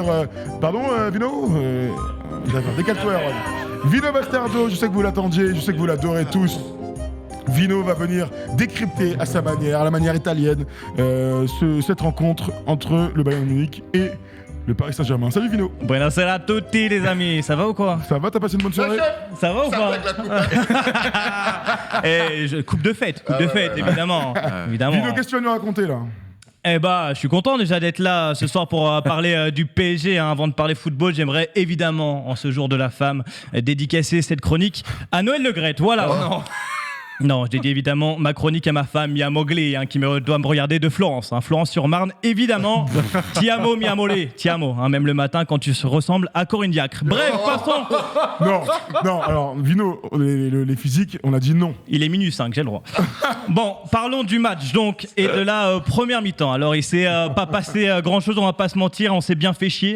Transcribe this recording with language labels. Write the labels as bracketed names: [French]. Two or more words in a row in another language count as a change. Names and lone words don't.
[French] Pardon, Vino D'accord, décale-toi, Erwan. Vino Bastardo, je sais que vous l'attendiez, je sais que vous l'adorez tous. Vino va venir décrypter à sa manière, à la manière italienne, cette rencontre entre le Bayern Munich et le Paris Saint-Germain. Salut Vino. [Italian] Buonasera a tutti [French] les amis, ça va ou quoi? Ça va, t'as passé une bonne soirée? Ça va ou pas? Coupe de fête, évidemment. Vino, qu'est-ce que tu vas nous raconter là? Eh bah, je suis content déjà d'être là ce soir pour parler du PSG. Avant de parler football, j'aimerais évidemment, en ce jour de la femme, dédicacer cette chronique à Noël Le Graët. Voilà. Oh non. Non, je dédie évidemment ma chronique à ma femme Mia Mowgli, qui doit me regarder de Florence. Florence-sur-Marne, évidemment. [Italian] Ti amo, Mia Mowgli, ti amo. [French] Même le matin quand tu ressembles à Corinne Diacre. Bref, passons. Non, alors, Vino, les physiques, on a dit non. Il est minuit 5, j'ai le droit. Bon, parlons du match donc et de la première mi-temps. Alors, il s'est pas passé grand-chose, on va pas se mentir, on s'est bien fait chier.